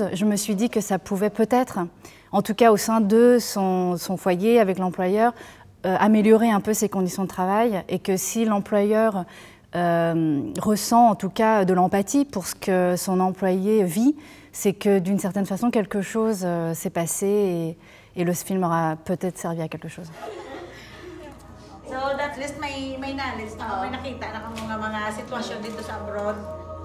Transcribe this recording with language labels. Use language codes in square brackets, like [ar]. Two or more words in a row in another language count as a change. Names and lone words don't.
[fr] Je me suis dit que ça pouvait peut-être, en tout cas au sein de son foyer avec l'employeur, améliorer un peu ses conditions de travail, et que si l'employeur ressent en tout cas de l'empathie pour ce que son employé vit, c'est que d'une certaine façon quelque chose s'est passé, et le film aura peut-être servi à quelque chose. [en] So at least [tl] may knowledge na, may nakita na kang mga sitwasyon dito sa abroad.